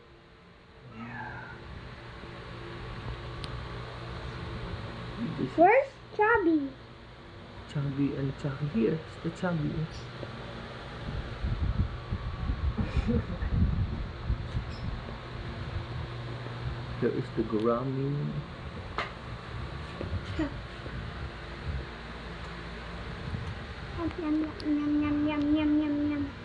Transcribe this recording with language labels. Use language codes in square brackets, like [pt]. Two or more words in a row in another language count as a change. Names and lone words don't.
[en] This where's Chubby? chubby and chubby. Here's the chubby. There is the gourami. Yum, yum, yum, yum, yum, yum, yum.